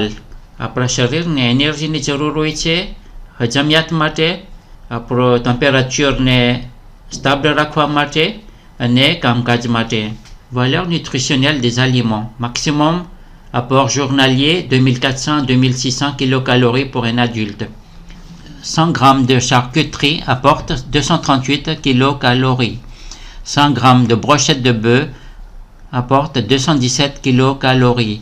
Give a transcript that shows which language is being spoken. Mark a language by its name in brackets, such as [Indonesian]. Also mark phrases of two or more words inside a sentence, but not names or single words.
[Gujarati] આપણા શરીરને એનર્જીની જરૂર હોય છે હજમિયાત માટે, આપણો ટેમ્પરેચરને સ્ટેબલ રાખવા માટે અને કામકાજ માટે. [French] Valeur nutritionnelle des aliments. Maximum apport journalier 2400-2600 kilocalories pour un adulte. 100 g de charcuterie apporte 238 kilocalories. 100 g de brochette de bœuf apporte 217 kcal.